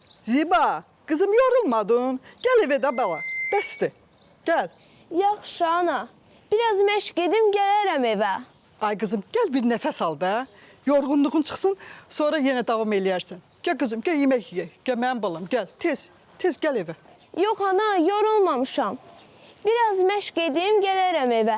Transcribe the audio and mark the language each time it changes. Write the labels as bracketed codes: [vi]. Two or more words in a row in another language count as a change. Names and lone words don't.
[tr] Ziba, kızım yorulmadın. Gel eve de bala. Bəsdir. Gel. [az] Yaxşı ana. Biraz məşq edim gələrəm evə. [tr] Ay kızım gel bir nefes al da. Yorgunluğun çıksın sonra yine devam eləyərsən. Gel kızım gel yemek ye. Gel [az] mənim balam [tr] gel. Tez. Tez gel eve. [az] Yox ana, yorulmamışam. Biraz məşq edim gələrəm evə.